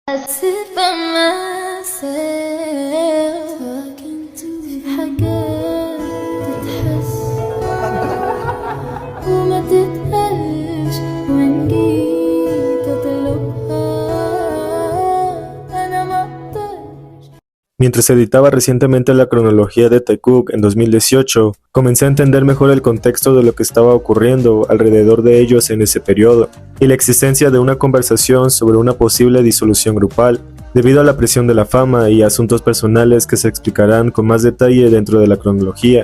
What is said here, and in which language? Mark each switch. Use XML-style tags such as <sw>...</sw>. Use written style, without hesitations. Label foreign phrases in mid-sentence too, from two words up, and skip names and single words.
<en>sit by myself talking to</en> <ar>في حاجات تتحس وما تتقالش وإن جيت أطلبها أنا مقدرش.</ar> <es>Mientras editaba recientemente la cronología de Taekook en 2018, comencé a entender mejor el contexto de lo que estaba ocurriendo alrededor de ellos en ese periodo, y la existencia de una conversación sobre una posible disolución grupal, debido a la presión de la fama y asuntos personales que se explicarán con más detalle dentro de la cronología.</es>